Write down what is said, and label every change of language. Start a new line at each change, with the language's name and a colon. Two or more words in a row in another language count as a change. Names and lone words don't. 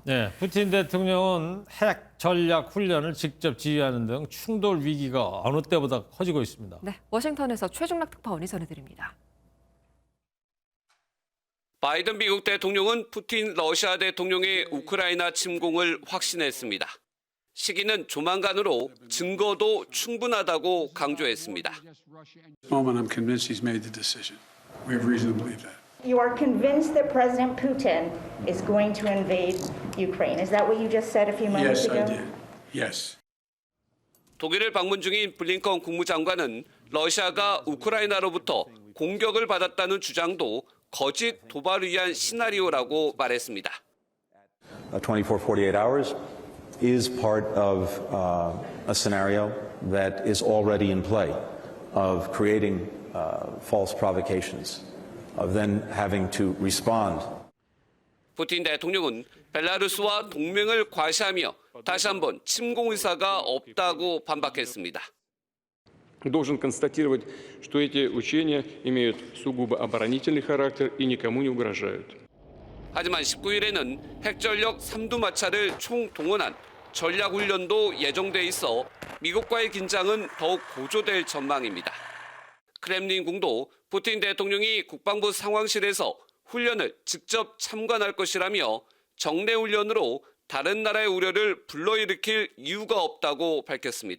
Korean: 네, 푸틴 대통령은 핵 전략 훈련을 직접 지휘하는 등 충돌 위기가 어느 때보다 커지고 있습니다. 네, 워싱턴에서 최중락 특파원이 전해드립니다. 바이든 미국 대통령은 푸틴 러시아 대통령의 우크라이나 침공을 확신했습니다. 시기는 조만간으로 증거도 충분하다고 강조했습니다.
English: moment, I'm convinced he's made the decision. We have reason to believe that. You are convinced that President Putin is going to invade Ukraine. Is that what you just said a few moments ago? Yes, I did. Yes.
Korean: 독일을 방문 중인 블링컨 국무장관은 러시아가 우크라이나로부터 공격을 받았다는 주장도 거짓 도발을 위한 시나리오라고 말했습니다.
English: 24, 48 hours is part of a scenario that is already in play of creating false provocations, of then having to respond.
Korean: 푸틴 대통령은 벨라루스와 동맹을 과시하며 다시 한번 침공 의사가 없다고 반박했습니다.
Russian: Должен констатировать, что эти учения имеют сугубо оборонительный характер и никому не угрожают.
Korean: 하지만 19일에는 핵전력 3두마차를 총동원한 전략훈련도 예정돼 있어 미국과의 긴장은 더욱 고조될 전망입니다. 크렘린궁도 푸틴 대통령이 국방부 상황실에서 훈련을 직접 참관할 것이라며 정례훈련으로 다른 나라의 우려를 불러일으킬 이유가 없다고 밝혔습니다.